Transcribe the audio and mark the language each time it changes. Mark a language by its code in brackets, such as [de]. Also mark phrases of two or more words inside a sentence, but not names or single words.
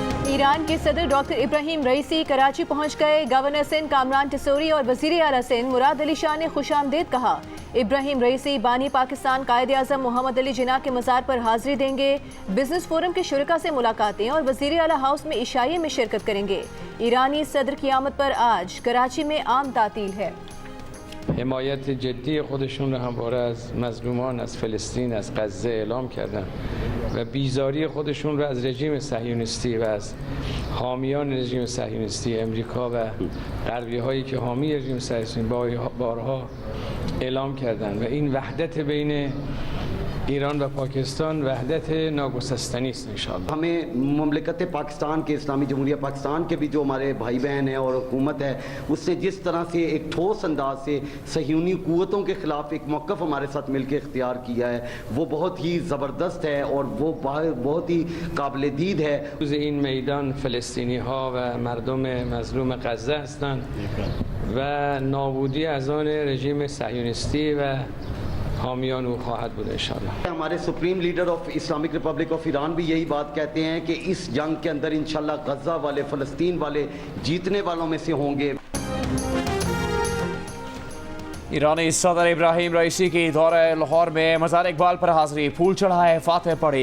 [ur] ایران کے صدر ڈاکٹر ابراہیم رئیسی کراچی پہنچ گئے۔ گورنر سندھ کامران ٹیسوری اور وزیر اعلیٰ سندھ مراد علی شاہ نے خوش آمدید کہا. ابراہیم رئیسی بانی پاکستان قائد اعظم محمد علی جناح کے مزار پر حاضری دیں گے. بزنس فورم کے شرکا سے ملاقاتیں اور وزیر اعلیٰ ہاؤس میں عشائیے میں شرکت کریں گے. ایرانی صدر کی آمد پر آج کراچی میں عام تعطیل ہے. [fa] حمایت جدی خودشون را همواره از مظلومان از فلسطین از غزه اعلام کردن و بیزاری خودشون را از رژیم صهیونیستی و از حامیان رژیم صهیونیستی امریکا و غربی هایی که حامی رژیم صهیونیستی بارها اعلام کردن و این وحدت بین ایران و پاکستان وحدت ناگسستنی ان شاء الله. [ur] ہمیں مملکت پاکستان کے اسلامی جمہوریہ پاکستان کے بھی جو ہمارے بھائی بہن ہیں اور حکومت ہے اس سے جس طرح سے ایک ٹھوس انداز سے صیہونی قوتوں کے خلاف ایک موقف ہمارے ساتھ مل کر اختیار کیا ہے وہ بہت ہی زبردست ہے اور وہ بہت ہی قابل دید ہے. [fa] این میدان فلسطینی ها و مردم مظلوم غزه هستند و نابودی از آن رژیم صهیونیستی و حامیان او خواهد بود ان شاء الله. [ur] ہمارے [en] Supreme Leader of Islamic Republic of Iran [ur] بھی یہی بات کہتے ہیں کہ اس جنگ کے اندر ان شاء اللہ غزہ والے فلسطین والے جیتنے والوں میں سے ہوں گے. ایرانی صدر ابراہیم رئیسی کی دورہ لاہور میں مزار اقبال پر حاضری، پھول چڑھائے، فاتحہ پڑھی.